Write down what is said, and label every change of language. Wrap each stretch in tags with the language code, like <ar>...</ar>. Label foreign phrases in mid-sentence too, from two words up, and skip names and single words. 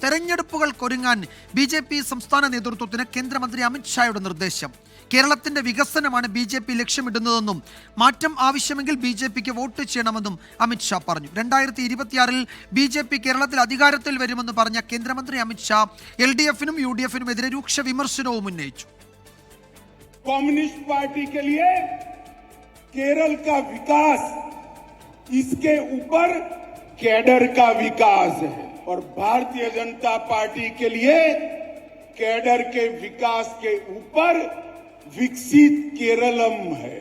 <ml>തെരഞ്ഞെടുപ്പുകൾക്കൊരുങ്ങാൻ BJP സംസ്ഥാന നേതൃത്വത്തിന് കേന്ദ്രമന്ത്രി അമിത്ഷായുടെ നിർദ്ദേശം. കേരളത്തിന്റെ വികസനമാണ് BJP ലക്ഷ്യമിടുന്നതെന്നും മാറ്റം ആവശ്യമെങ്കിൽ BJPക്ക് വോട്ട് ചെയ്യണമെന്നും അമിത്ഷാ പറഞ്ഞു. 2026-ൽ BJP കേരളത്തിൽ അധികാരത്തിൽ വരുമെന്ന് പറഞ്ഞ കേന്ദ്രമന്ത്രി അമിത്ഷാ LDF-നും UDF-നും എതിരെ രൂക്ഷ വിമർശനവും ഉന്നയിച്ചു.</ml> <hi>कम्युनिस्ट पार्टी के लिए केरल का विकास, इसके ऊपर कैडर का विकास है और भारतीय जनता पार्टी के लिए कैडर के विकास के ऊपर विकसित केरलम है.</hi>